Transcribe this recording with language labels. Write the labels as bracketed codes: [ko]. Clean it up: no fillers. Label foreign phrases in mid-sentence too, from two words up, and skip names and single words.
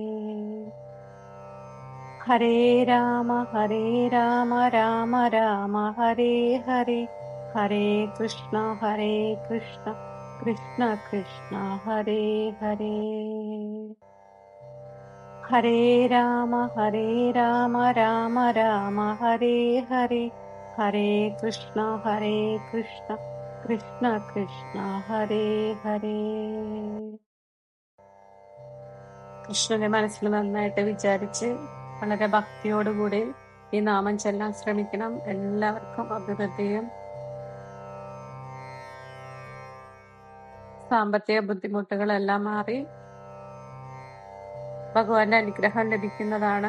[ml] ഹരേ രാമ രാമ രാമ ഹരേ ഹരേ, ഹരേ കൃഷ്ണ കൃഷ്ണ കൃഷ്ണ ഹരേ ഹരേ. ഹരേ രാമ രാമ രാമ ഹരേ ഹരേ, ഹരേ കൃഷ്ണ കൃഷ്ണ കൃഷ്ണ ഹരേ ഹരേ. കൃഷ്ണനെ മനസ്സിൽ നന്നായിട്ട് വിചാരിച്ച് വളരെ ഭക്തിയോടുകൂടി ഈ നാമം ചെല്ലാൻ ശ്രമിക്കണം. എല്ലാവർക്കും അഭിവൃദ്ധിയും സാമ്പത്തിക ബുദ്ധിമുട്ടുകളെല്ലാം മാറി ഭഗവാന്റെ അനുഗ്രഹം ലഭിക്കുന്നതാണ്.